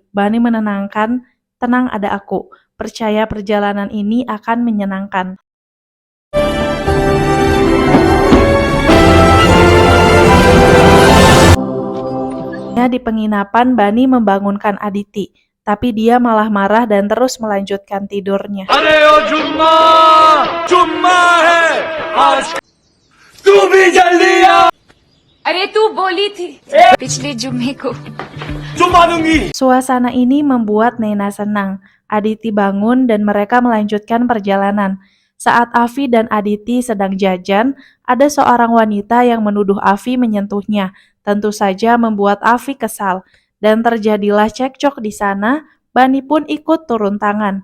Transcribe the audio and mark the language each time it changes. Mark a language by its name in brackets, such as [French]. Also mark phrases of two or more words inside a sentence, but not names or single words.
[Indonesian] Bani menenangkan, "Tenang, ada aku. Percaya perjalanan ini akan menyenangkan." Di penginapan, Bani membangunkan Aditi, tapi dia malah marah dan terus melanjutkan tidurnya. [Hindi] अरे ओ जुम्मा जुम्मा है आज तू भी जल्दी आ अरे तू बोली थी पिछले जुम्मे को जुम्मा दूंगी [Indonesian] Suasana ini membuat Nena senang. Aditi bangun dan mereka melanjutkan perjalanan. Saat Afi dan Aditi sedang jajan, ada seorang wanita yang menuduh Afi menyentuhnya. Tentu saja membuat Afi kesal. Dan terjadilah cekcok di sana, Bani pun ikut turun tangan.